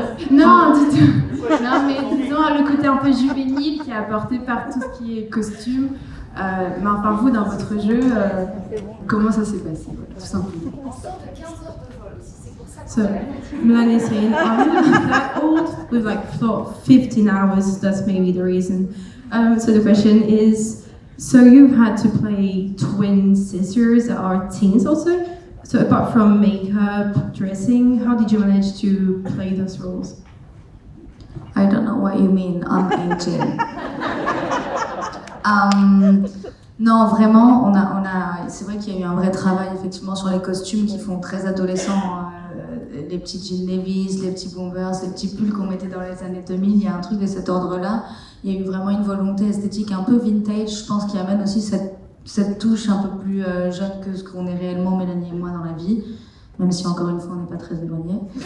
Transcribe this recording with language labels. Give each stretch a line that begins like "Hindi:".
French: Non, mais disons le côté un peu juvénile qui est apporté par tout ce qui est costume. Mais enfin, vous, dans votre jeu, comment ça s'est passé, tout simplement?
English: So, Mélanie is saying, I'm not that old. We've thought 15 hours, that's maybe the reason. So the question is, so you've had to play twin sisters that are teens also? So apart from makeup, dressing, how did you manage to play those roles? I don't know what you mean, I'm 18.
French: Non, vraiment, c'est vrai qu'il y a eu un vrai travail effectivement sur les costumes qui font très adolescents, les petits jeans Levi's, les petits bombers, les petits pulls qu'on mettait dans les années 2000, il y a un truc de cet ordre-là. il y a eu vraiment une volonté esthétique un peu vintage, je pense, qui amène aussi cette touche un peu plus jeune que ce qu'on est réellement, Mélanie et moi, dans la vie, même si encore une fois on n'est pas très éloignés.